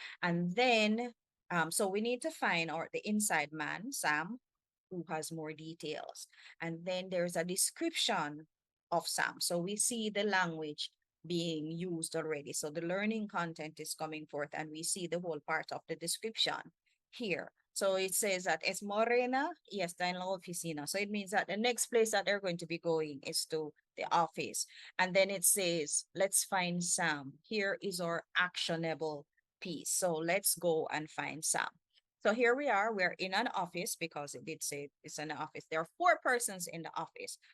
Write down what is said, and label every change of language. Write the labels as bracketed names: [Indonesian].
[English] And then so we need to find the inside man, Sam, who has more details. And then there's a description of Sam. So we see the language being used already. So the learning content is coming forth, and we see the whole part of the description here. So it says that [Spanish] es morena y está en la oficina. [English] So it means that the next place that they're going to be going is to the office. And then it says, let's find Sam. Here is our actionable piece. So let's go and find Sam. So here we are, we're in an office because it did say it's an office. There are 4 persons in the office.